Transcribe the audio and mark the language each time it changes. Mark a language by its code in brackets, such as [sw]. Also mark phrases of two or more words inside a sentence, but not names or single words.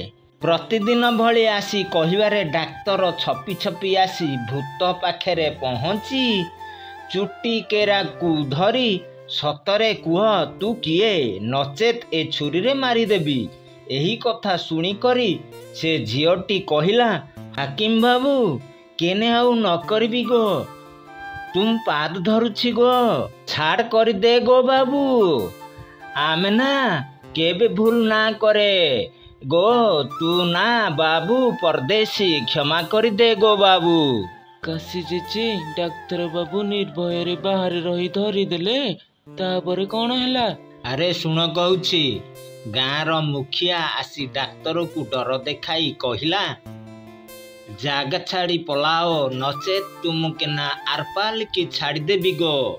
[or] ପ୍ରତିଦିନ ଭଳି ଆସି କହିବାରେ ଡାକ୍ତର ଛପି ଛପି ଆସି ଭୂତ ପାଖରେ ପହଞ୍ଚି ଚୁଟି କେରାକୁ ଧରି, ସତରେ କୁହ ତୁ କିଏ, ନଚେତ୍ ଏ ଛୁରୀରେ ମାରିଦେବି। ଏହି କଥା ଶୁଣିକରି ସେ ଝିଅଟି କହିଲା, ହାକିମ ବାବୁ, କେନେ ଆଉ ନ କରିବି ଗୋ, ତୁମ ପାଦ ଧରୁଛି ଗୋ, ଛାଡ଼ କରିଦେ ଗୋ ବାବୁ, ଆମେ ନା କେବେ ଭୁଲ ନା କରେ ଗୋ, ତୁ ନା ବାବୁ ପରଦେଶୀ, କ୍ଷମା କରିଦେ ଗୋ ବାବୁ। କାଶୀ ଜେଜେ, ଡାକ୍ତର ବାବୁ ନିର୍ଭୟରେ ବାହାରେ ରହି ଧରିଦେଲେ, ତାପରେ କ'ଣ ହେଲା? ଆରେ ଶୁଣ କହୁଛି, ଗାଁର ମୁଖିଆ ଆସି ଡାକ୍ତରକୁ ଡର ଦେଖାଇ କହିଲା, ଜାଗା ଛାଡ଼ି ପଳାଅ, ନଚେତ୍ ତୁମକୁ ନା ଆରପାଲିକି ଛାଡ଼ିଦେବି ଗୋ।